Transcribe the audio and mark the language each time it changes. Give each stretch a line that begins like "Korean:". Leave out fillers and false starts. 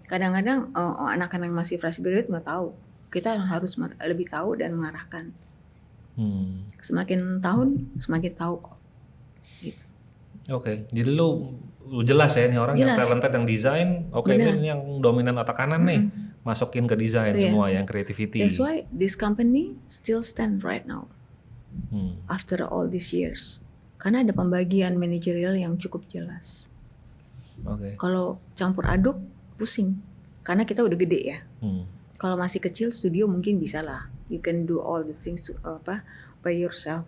Indonesian: Kadang-kadang anak-anak yang masih fresh graduate nggak tahu. Kita harus lebih tahu dan mengarahkan. Semakin tahun semakin tahu kok. Gitu. Oke, jadi lu jelas ya ini orang yang Jelas. talented yang desain, oke Benar. ini yang dominan otak kanan nih, masukin ke desain Iya. semua yang creativity.
English: That's why this company still stand right now after all these years.
Indonesian: Karena ada pembagian manajerial yang cukup jelas. Oke. Kalau campur aduk pusing. Karena kita udah gede ya. Kalau masih kecil studio mungkin bisa lah.
English: You can do all the things by yourself.